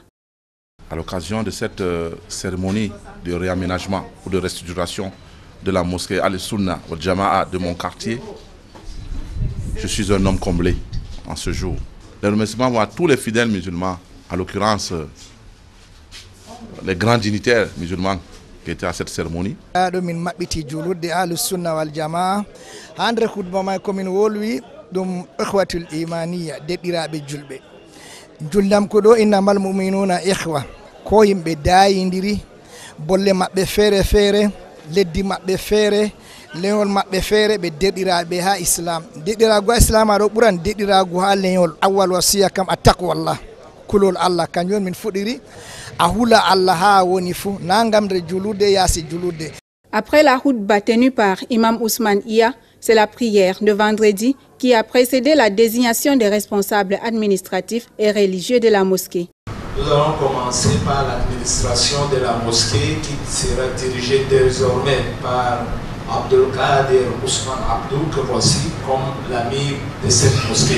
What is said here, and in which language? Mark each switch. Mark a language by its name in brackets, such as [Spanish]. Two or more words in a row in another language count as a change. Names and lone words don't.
[French] À l'occasion de cette cérémonie de réaménagement ou de restructuration de la mosquée Al-Sunna wa Jama'a de mon quartier, je suis un homme comblé en ce jour. Les remerciements vont à tous les fidèles musulmans, en l'occurrence les grands dignitaires musulmans qui étaient à cette cérémonie. [Fula] Ko yimɓe dayidiri bolle maɓɓe feere feere leddi maɓɓe feere leñol maɓɓe feere ɓe deɗiraɓe ha islam deɗirago ha islam aɗo ɓuran deɗirago ha leñol awwal wasiya kam a taqwallah kulol allah kañum min fuɗiri a hula allah ha woni fou nagamde julurde yaasi julurde. [French] Après la khutba tenue par Imam Ousmane Iya, c'est la prière de vendredi qui a précédé la désignation des responsables administratifs et religieux de la mosquée. Nous allons commencer par l'administration de la mosquée qui sera dirigée désormais par Abdelkader Ousmane Abdou, que voici comme l'ami de cette mosquée.